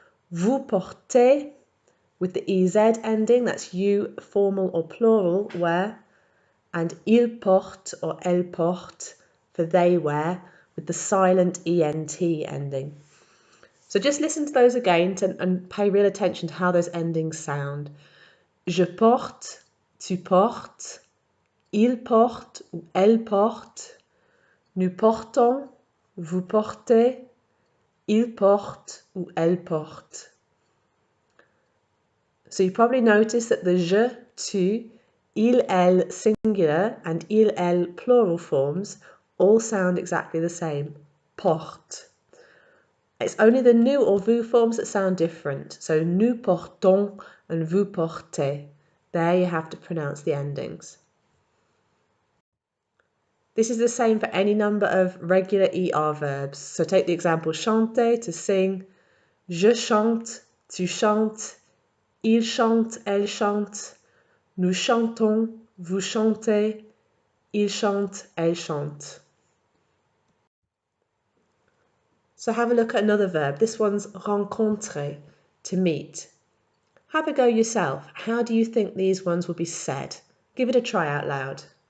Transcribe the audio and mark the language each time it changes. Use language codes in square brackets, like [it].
[fr] Vous portez, [en] with the EZ ending, that's you, formal or plural, wear, and [fr] il porte [en] or [fr] elle porte [en] for they wear, with the silent ENT ending. So just listen to those again and pay real attention to how those endings sound. [fr] Je porte, tu portes, il porte ou elle porte, nous portons, vous portez, il porte ou elle porte. [en] So you probably noticed that the je, tu, il, elle singular and il, elle plural forms all sound exactly the same. Porte. It's only the nous or vous forms that sound different. So [fr] nous portons [en] and [fr] vous portez. [en] There you have to pronounce the endings. This is the same for any number of regular ER verbs. So take the example chanter, to sing. [fr] Je chante, tu chantes. Il chante, elle chante. Nous chantons, vous chantez. Il chante, elle chante. [en] So have a look at another verb. This one's rencontrer, to meet. Have a go yourself. How do you think these ones will be said? Give it a try out loud.